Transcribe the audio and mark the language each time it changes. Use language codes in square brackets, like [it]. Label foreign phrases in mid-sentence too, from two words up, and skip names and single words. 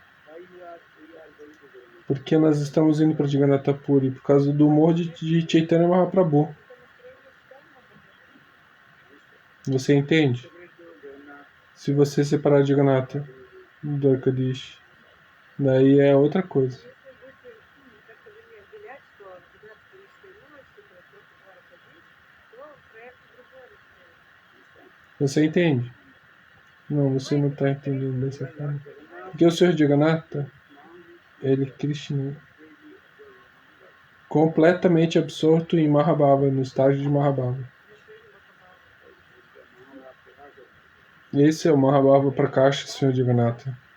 [pt] Porque nós estamos indo para Jagannatha Puri por causa do humor de Chaitanya Mahaprabhu. Você entende? Se você separar Jagannatha do Dwarkadish, daí é outra coisa. [ru] Если будете как-то вы не отделять, что 12-личная милость, это просто Дваракадиш, то проект другой раскроется. [pt] Você entende? Não, você não está entendendo dessa forma. Porque o Senhor Jagannatha, ele é Krishna, completamente absorto em Mahabhava, no estágio de Mahabhava. Esse é o Mahabhava Prakasha, Senhor Jagannatha.